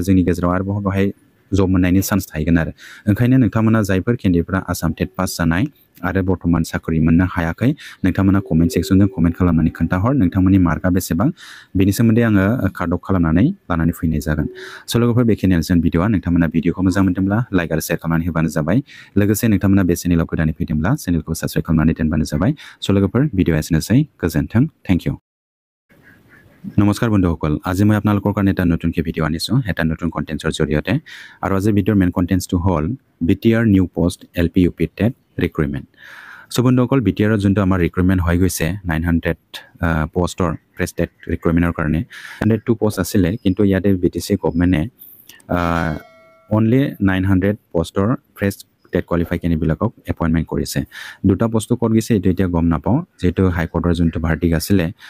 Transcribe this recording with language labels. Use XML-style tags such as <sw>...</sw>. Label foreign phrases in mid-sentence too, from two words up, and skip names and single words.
<brx>जोंनि गेजेराव आरोबाव बेवहाय जब मोननायनि चान्स थाहैगोन आरो ओंखायनो नोंथांमोना जायफोर केन्डिडेटफोरा आसाम टेट पास जानाय आरो बर्तमान साख्रि मोननो हायाखै नोंथांमोना कमेन्ट सेक्सनजों कमेन्ट खालामनानै खोन्थाहर नोंथांमोननि मार्कआ बेसेबां बेनि सोमोन्दै आङो कार्ड अफ खालामनानै लानानै फैनाय जागोन स' लोगोफोर बेखिनियानोसै भिडिअआ नोंथांमोना भिडिअखौ मोजां मोनदोंब्ला लाइक आरो शेयार खालामनानै होबानो जाबाय लोगोसे नोंथांमोना बे चेनेलाव गोदानै फैदोंब्ला चेनेलखौ साबस्क्राइब खालामनानै दोनबानो जाबाय स' लोगोफोर भिडिअआ एसेनोसै गोजोन्थों</brx> <en>thank you</en> <as>নমস্কাৰ বন্ধুসকল আজি মই আপোনালোকৰ কাৰণে এটা নতুনকৈ ভিডিঅ' আনিছোঁ এটা নতুন কণ্টেণ্টছৰ জৰিয়তে আৰু আজি ভিডিঅ'ৰ মেইন কণ্টেণ্টছটো হ'ল BTR</as> <en>new post</en> <as>LP UP</as> <en>TET recruitment</en> <as>চ' বন্ধুসকল BTRত যোনটো আমাৰ ৰিক্ৰুইটমেণ্ট হৈ গৈছে 900 পোষ্টৰ</as> <en>fresh TET</en> <as>ৰিক্ৰুইটমেণ্টৰ কাৰণে 102 পোষ্ট আছিলে কিন্তু ইয়াতে BTC গভৰ্ণমেণ্টে অনলি 900 পোষ্টৰ</as> <en>fresh TET</en> <as>কোৱালিফাই কেণ্ডিডেটবিলাকক এপইণ্টমেণ্ট কৰিছে দুটা পোষ্টটো ক'ত গৈছে এইটো এতিয়া গম নাপাওঁ যেহেতু হাইকোৰ্টৰ যোনটো ভাৰ্ডিক আছিলে</as>